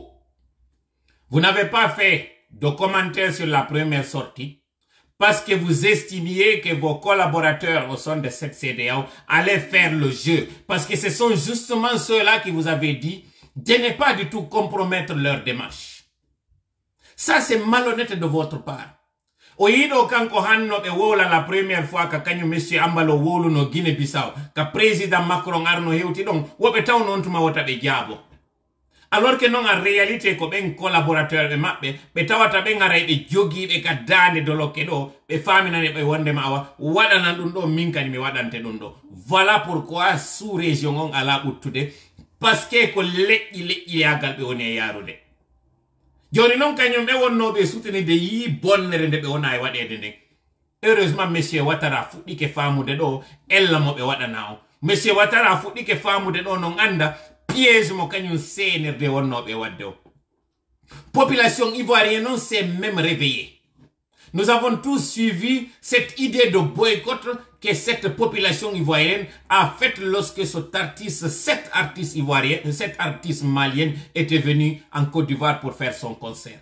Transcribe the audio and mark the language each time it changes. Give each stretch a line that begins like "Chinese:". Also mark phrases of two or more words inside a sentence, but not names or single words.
French: Vous n'avez pas fait de commentaires sur la première sortie parce que vous estimiez que vos collaborateurs au sein de cette CEDEAO allaient faire le jeu. Parce que ce sont justement ceux-là qui vous avaient dit de ne pas du tout compromettre leur démarche. Ça, c'est malhonnête de votre part.
Fula: Oyido kanko hanno be wola
French: la première fois
Fula: ka kanyu monsieur Ambalo wolu no Guinée-Bissau ka président Macron arno hewti don wobe taw non tuma wota be jaabo.
French: Alors que non en réalité
Fula: ko ben collaborateur be mabbe be tawata be ngaray be jogi be ka dande do lokke do be famina ne be wonde mawa wadana dum do minkani mi wadante dum do.
French: Voilà pourquoi sous région
Fula: on ala buttude
French: parce que
Fula: ko leƴƴi yagal be woni yarude. Joni non kanyum be wonno be soutenir de yi bonnere de be wona e wadede de. Heureusement monsieur Ouattara fuɗɗike famude do ella mo be wadana o. Monsieur Ouattara fuɗɗike famude do non anda piège mo kanyum senirde wonno be wadde o.
French: Population ivoirienne non s'est même réveillée. Nous avons tous suivi cette idée de boycott que cette population ivoirienne a faite lorsque cet artiste malien était venu en Côte d'Ivoire pour faire son concert.